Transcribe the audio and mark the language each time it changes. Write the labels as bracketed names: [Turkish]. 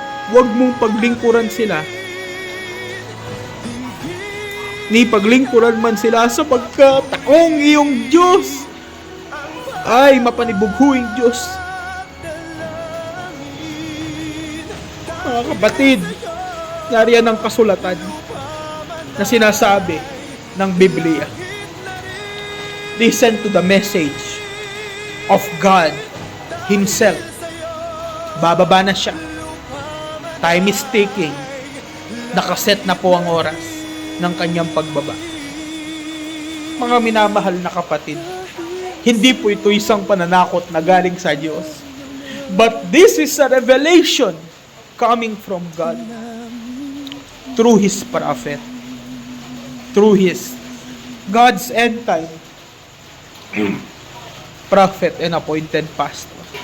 [Filipino] Huwag mong paglingkuran sila, ni paglingkuran man sila, sapagkat akong iyong Diyos ay mapanibughuing Diyos. Mga kapatid, nariyan ang kasulatan na sinasabi ng Biblia. [English] Listen to the message of God Himself. [Filipino] Bababa na siya. [English] Time is ticking. [Filipino] Nakaset na po ang oras ng kanyang pagbaba. Mga minamahal na kapatid, hindi po ito isang pananakot na galing sa Diyos. [English] But this is a revelation coming from God through His prophet, through His God's end time prophet and appointed pastor.